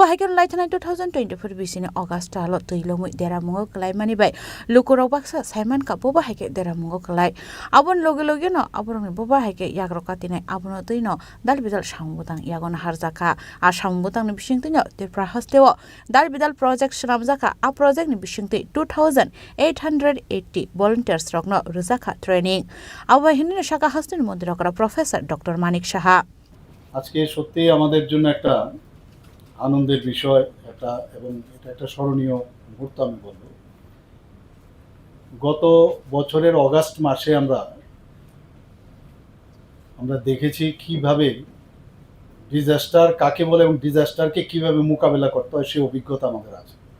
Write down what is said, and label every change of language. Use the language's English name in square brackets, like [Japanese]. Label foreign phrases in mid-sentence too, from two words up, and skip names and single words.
[Kok Borok] haikon laithana 2024 bisini August alo tuilomui deramungo klai mani bai lukurok baksa Simon ka boba haike deramungo klai abon loge no aborong ni boba haike yagro katine abono tei no dalbidal sambutang yagon harjaka a sambutang ni bishingte no Tripura hasteo Dar bidal project shnamjaka a project ni bishingte 2880 volunteers rokno ruzaka training awa hinne shaka hasteni mondirokra Professor Dr. Manik Shaha [Bangla] আজকে সত্যি আমাদের জন্য একটা আনন্দের বিষয় এটা এবং এটা একটা স্মরণীয় মুহূর্ত আমি বলবো গত বছরের অগাস্ট মাসে আমরা দেখেছি কিভাবে ডিজাস্টার কাকে বলে এবং ডিজাস্টারকে কিভাবে মোকাবেলা করতে হয় সেই অভিজ্ঞতা আমাদের আছে